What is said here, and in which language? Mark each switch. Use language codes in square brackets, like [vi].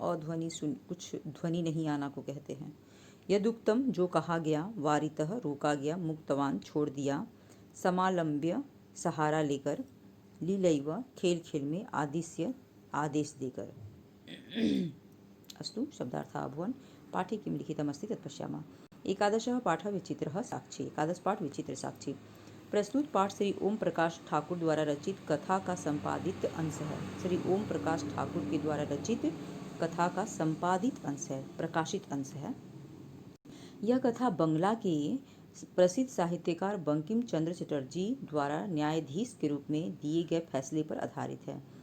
[hi] अध्वनि कुछ ध्वनि नहीं आना को कहते हैं। यदुक्तम जो कहा गया वारितः रोका गया मुक्तवान छोड़ दिया समालंब्य सहारा लेकर लीलैव खेल खेल में आदिश्य आदेश देकर। [sa] अस्तु शब्दार्थः अभवन् पाठे किं लिखितमस्ति तत् पश्यामः। एकादशः पाठः विचित्रः साक्षी। [hi] एकादश पाठ विचित्र साक्षी। प्रस्तुत पाठ श्री ओम प्रकाश ठाकुर द्वारा रचित कथा का संपादित अंश है। श्री ओम प्रकाश ठाकुर के द्वारा रचित कथा का संपादित अंश है, प्रकाशित अंश है। यह कथा बंगला के प्रसिद्ध साहित्यकार बंकिम चंद्र चटर्जी द्वारा न्यायाधीश के रूप में दिए गए फैसले पर आधारित है।